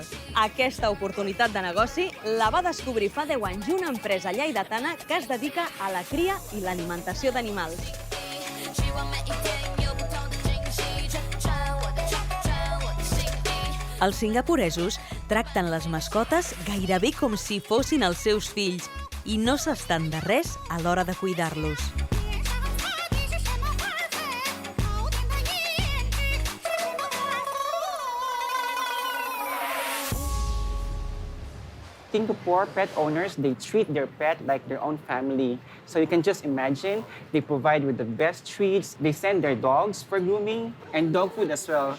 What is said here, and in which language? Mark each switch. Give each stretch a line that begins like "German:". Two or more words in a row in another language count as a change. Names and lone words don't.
Catalan: Aquesta oportunitat de negoci la va descobrir fa 10 anys una empresa lleidatana que es dedica a la cria i l'alimentació d'animals. Els singapuresos tracten les mascotes gairebé com si fossin els seus fills i no s'estan de res a l'hora de cuidar-los.
English: Singapore pet owners, they treat their pet like their own family. So you can just imagine, they provide with the best treats, they send their dogs for grooming, and dog food as well.